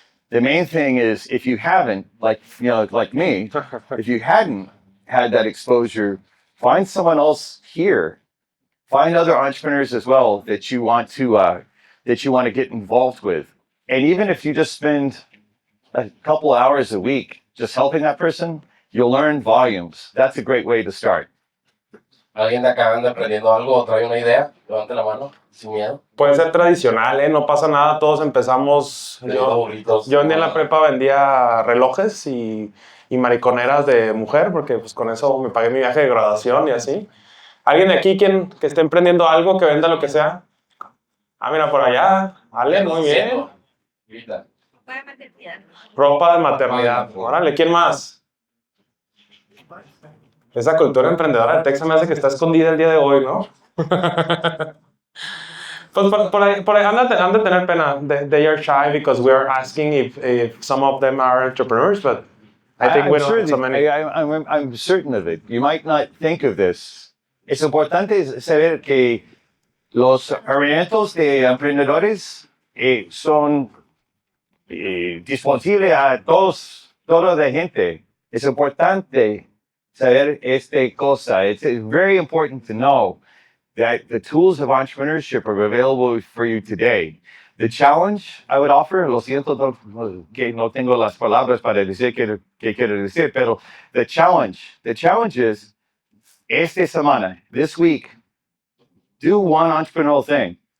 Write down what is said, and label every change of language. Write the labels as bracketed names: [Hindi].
[English] The main thing is, if you haven't, like me, if you hadn't had that exposure, find someone else here. Find other entrepreneurs as well that you want to get involved with. And even if you just spend a couple hours a week just helping that person, you'll learn volumes. That's a great way to start. [Spanish] ¿Alguien de acá anda aprendiendo algo o trae una idea? Levante la mano, sin miedo. Puede ser tradicional, ¿eh? No pasa nada, todos empezamos. Yo ni en la prepa vendía relojes y mariconeras de mujer, porque pues con eso me pagué mi viaje de graduación y así. ¿Alguien de aquí que esté emprendiendo algo, que venda lo que sea? Ah, mira, por allá. Ale, muy bien. Ropa de maternidad. Ropa de maternidad. Órale, ¿quién más? Esa cultura emprendedora de Texas me hace que está escondida el día de hoy, ¿no? Pues por ahí han de tener pena. [English] They are shy because we are asking if some of them are entrepreneurs, but I think we don't have so many. I'm certain of it. You might not think of this. [Spanish] Es importante saber que los herramientas de emprendedores son disponibles a toda la gente. Es importante saber esta cosa. [English] It's very important to know that the tools of entrepreneurship are available for you today. The challenge I would offer, [Spanish] lo siento que no tengo las palabras para decir que quiero decir, pero [English] the challenge is, [Spanish] esta semana, [English] this week, do one entrepreneurial thing.